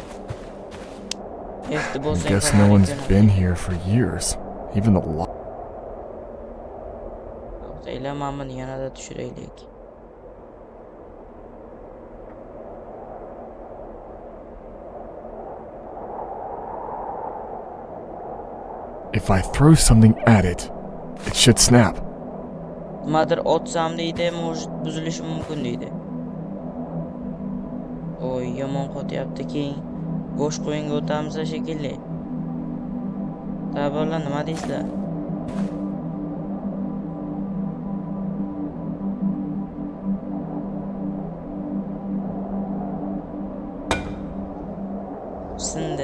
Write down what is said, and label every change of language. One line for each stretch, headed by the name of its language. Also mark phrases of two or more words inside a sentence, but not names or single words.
English: I guess no one's been here for years. Even the lock.
Uzbek: To'xtanglar, mana buni yanada tushiraylik. If I throw something at it, it should snap. Nimadir otsam deydi, может buzilishi mumkin deydi. Oy, yomon qotyapti. Keyin bo'sh qo'yinga o'tamiz shekilli. Tabarlar, nima deysizlar? Sindi.